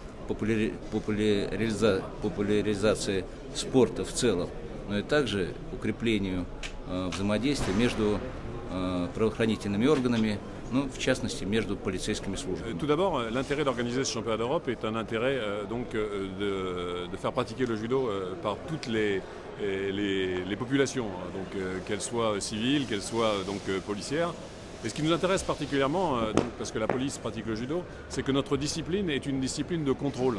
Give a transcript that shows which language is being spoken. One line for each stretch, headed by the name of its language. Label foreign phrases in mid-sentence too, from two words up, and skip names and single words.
Russian: популяризации спорта в целом, но и также укреплению взаимодействия между правоохранительными органами, в частности, между полицейскими службами.
French: Tout d'abord, l'intérêt d'organiser ce championnat d'Europe est un intérêt de faire pratiquer le judo par toutes les populations, qu'elles soient civiles, qu'elles soient policières. Et ce qui nous intéresse particulièrement, parce que la police pratique le judo, c'est que notre discipline est une discipline de contrôle.